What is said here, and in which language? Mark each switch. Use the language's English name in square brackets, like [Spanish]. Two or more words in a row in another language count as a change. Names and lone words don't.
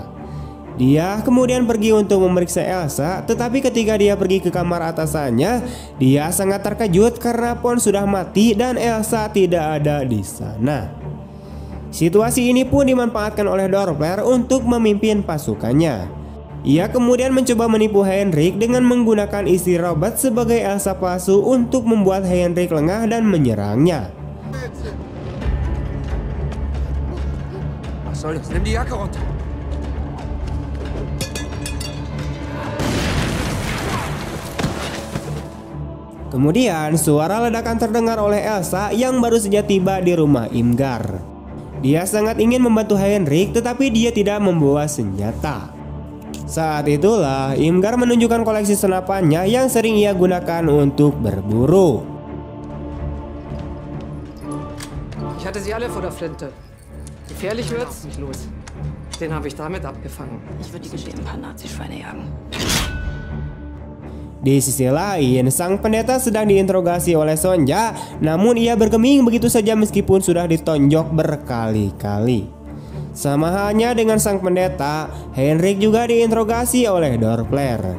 [Indonesian] Dia kemudian pergi untuk memeriksa Elsa, tetapi ketika dia pergi ke kamar atasannya, dia sangat terkejut karena Pon sudah mati dan Elsa tidak ada di sana. Situasi ini pun dimanfaatkan oleh Doppler untuk memimpin pasukannya. Ia kemudian mencoba menipu Heinrich dengan menggunakan istri Robert sebagai Elsa palsu untuk membuat Heinrich lengah dan menyerangnya. [German] Was soll das? Nimm die Jacke runter. [Indonesian] Kemudian suara ledakan terdengar oleh Elsa yang baru saja tiba di rumah Imgar. Dia sangat ingin membantu Heinrich, tetapi dia tidak membawa senjata. Saat itulah Imgar menunjukkan koleksi senapannya yang sering ia gunakan untuk berburu. [German] Ich hatte sie alle vor der Flinte. Gefährlich wird's nicht los. Den habe ich damit abgefangen. Ich würde die gestehen, ein paar Nazischweine jagen. [Indonesian] Di sisi lain, sang pendeta sedang diinterogasi oleh Sonja, namun ia bergeming begitu saja meskipun sudah ditonjok berkali-kali. Sama halnya dengan sang pendeta, Heinrich juga diinterogasi oleh Doppler.